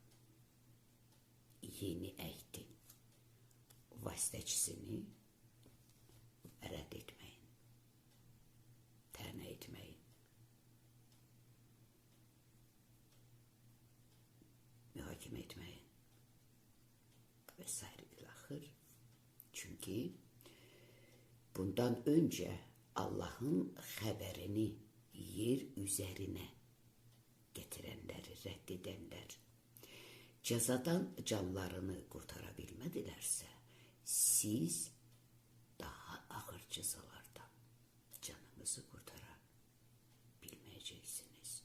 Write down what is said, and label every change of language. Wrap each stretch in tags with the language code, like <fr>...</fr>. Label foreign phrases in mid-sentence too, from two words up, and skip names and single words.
<az>Yeni ehdin vasitəçisini rədd etməyin. Tənə etməyin. Mühakimə etməyin. Və s. ilaxır.</az> <tr>Çünkü bundan önce Allah'ın xəbərini yer üzerine getirenleri reddedenler cezadan canlarını kurtarabilmedilerse siz daha ağır cezalardan canınızı kurtarabilmeyeceksiniz.</tr>